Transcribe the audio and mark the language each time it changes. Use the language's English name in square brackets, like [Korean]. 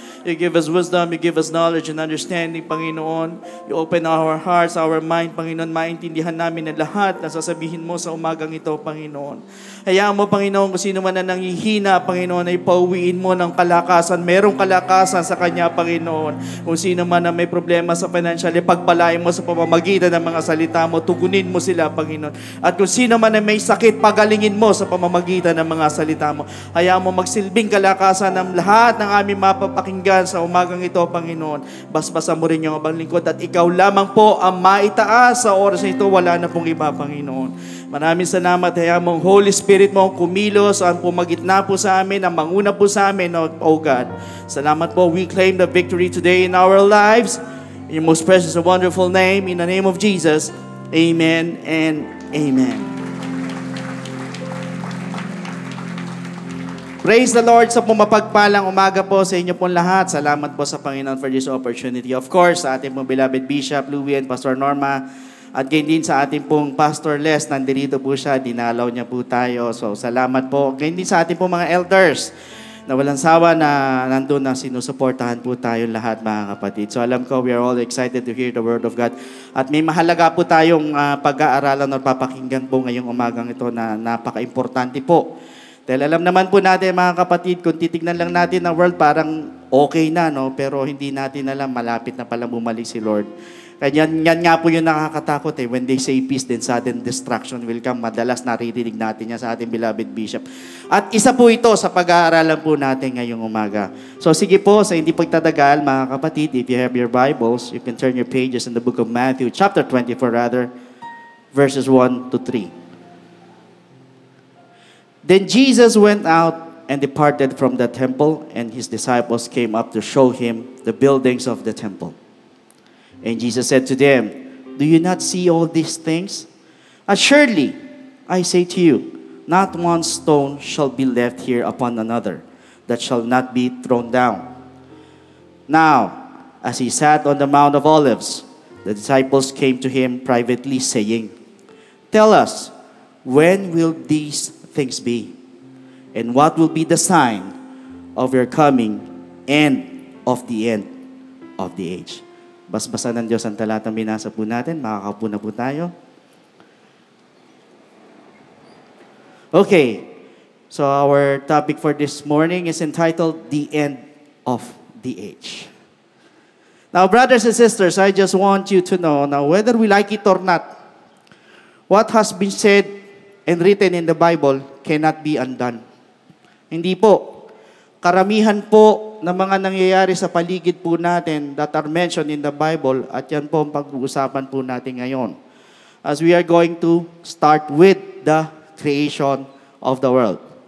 [English] You give us wisdom, you give us knowledge and understanding, Panginoon. You open our hearts, our mind, Panginoon. [Filipino] Maintindihan namin ang lahat na sasabihin mo sa umagang ito, Panginoon. Hayaan mo, Panginoon, kung sino man na nangihina, Panginoon, ay pauwiin mo ng kalakasan. Merong kalakasan sa Kanya, Panginoon. Kung sino man na may problema sa financial, pagpalain mo sa pamamagitan ng mga salita mo. Tugunin mo sila, Panginoon. At kung sino man na may sakit, pagalingin mo sa pamamagitan ng mga salita mo. Hayaan mo magsilbing kalakasan ng lahat ng aming mapapakinggan sa umagang ito, Panginoon. Basbasan mo rin yung abang lingkod at ikaw lamang po ang maitaas sa oras na ito. Wala na pong iba, Panginoon. Maraming salamat. Hayaan mong Holy Spirit mo kumilos, ang pumagitna po sa amin, ang manguna po sa amin, O God. Salamat po. [English] We claim the victory today in our lives. In your most precious and wonderful name, in the name of Jesus, amen and amen. Praise the Lord [Filipino] sa pumapagpalang umaga po sa inyo pong lahat. Salamat po sa Panginoon [English] for this opportunity. [Filipino] Of course, sa ating pong beloved Bishop Louie and Pastor Norma, at gayon din sa ating pong Pastor Les, nandito po siya, dinalaw niya po tayo. So, salamat po. Gayon din sa ating pong mga elders na walang sawa na nandun na sinusuportahan po tayo lahat, mga kapatid. [English] So, [Filipino] alam ko, [English] we are all excited to hear the Word of God. [Filipino] At may mahalaga po tayong pag-aaralan o papakinggan po ngayong umagang ito na napaka-importante po. Dahil alam naman po natin, mga kapatid, kung titignan lang natin ang world, parang okay na, no? Pero hindi natin alam, malapit na pala bumalik si Lord. Kaya yan nga po yung nakakatakot eh. [English] When they say peace, then sudden destruction will come. [Filipino] Madalas naririnig natin yan sa ating beloved Bishop. At isa po ito sa pag-aaralan po natin ngayong umaga. So sige po, sa hindi pagtatagal, mga kapatid, [English] if you have your Bibles, you can turn your pages in the book of Matthew, chapter 24 rather, verses 1 to 3. Then Jesus went out and departed from the temple, and his disciples came up to show him the buildings of the temple. And Jesus said to them, "Do you not see all these things? Assuredly, I say to you, not one stone shall be left here upon another, that shall not be thrown down." Now, As he sat on the Mount of Olives, the disciples came to him privately, saying, "Tell us, when will these things be? And what will be the sign of your coming and of the end of the age?" [Filipino] Basbasa ng Diyos ang talatang binasa po natin. Makakaupo na po tayo. [English] Okay. So our topic for this morning is entitled, The End of the Age. Now, brothers and sisters, I just want you to know, now whether we like it or not, what has been said and written in the Bible cannot be undone. [Filipino] Hindi po. Karamihan po ng mga nangyayari sa paligid po natin [English] that are mentioned in the Bible, [Filipino] at yan po ang pag-uusapan po natin ngayon. [English] As we are going to start with the creation of the world.